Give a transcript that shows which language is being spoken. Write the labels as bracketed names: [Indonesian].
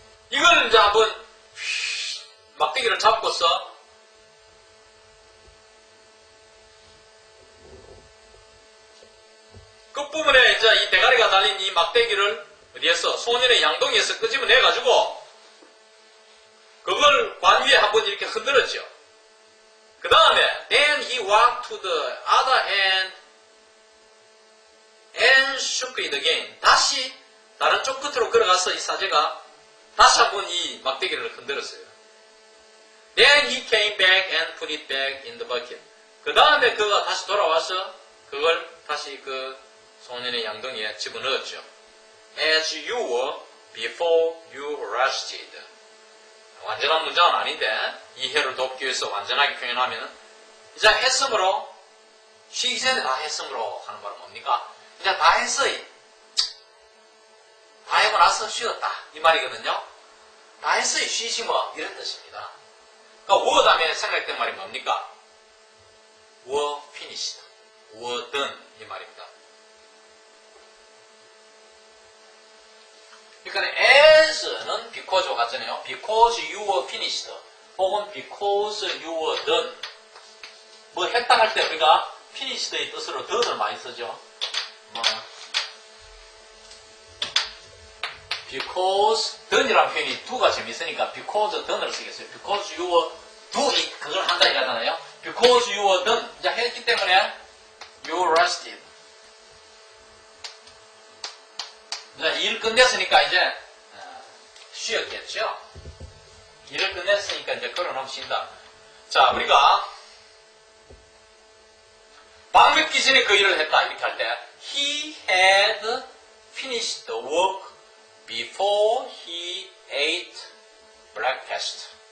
[Korean] 이걸 이제 한번 막대기를 잡고서 끝부분에 이제 이 대가리가 달린 이 막대기를 어디에서 소년의 양동이에서 끄집어내가지고 그걸 관 위에 한번 이렇게 흔들었죠. 그 다음에 [English] then he walked to the other end and shook it again. [Korean] 다시 다른 쪽 끝으로 걸어가서 이 사제가 다시 한번 이 막대기를 흔들었어요. [English] Then he came back and put it back in the bucket. [Korean] 그 다음에 그가 다시 돌아와서 그걸 다시 그 소년의 양동이에 집어넣었죠. [English] As you were before you rested. [Korean] 완전한 문장은 아닌데 이해를 돕기 위해서 완전하게 표현하면 이제 했으므로 쉬기 전에 다 했으므로 하는 말은 뭡니까? 이제 다 했어요. 다 하고 나서 쉬었다 이 말이거든요. 다 했어요. 쉬시 뭐 이런 뜻입니다. 그러니까 were 다음에 생각했던 말이 뭡니까? were finished, were done 이 말입니다. 그러니까 as는 because와 같잖아요. [English] because you were finished [Korean] 혹은 [English] because you were done [Korean] 뭐 했다 할 때 우리가 finished의 뜻으로 done을 많이 쓰죠. because done이라는 표현이 do가 재밌으니까 because done을 쓰겠어요. [English] because you were do it [Korean] 그걸 한다 이러잖아요. [English] because you were done [Korean] 이제 했기 때문에 [English] you were rested [Korean] 이제 일 끝냈으니까 이제 쉬었겠죠. 일을 끝냈으니까 이제 걸어놓으면 쉰다. 자, 우리가 밥 먹기 전에 그 일을 했다 이렇게 할 때 [English] he had finished the work before he ate breakfast.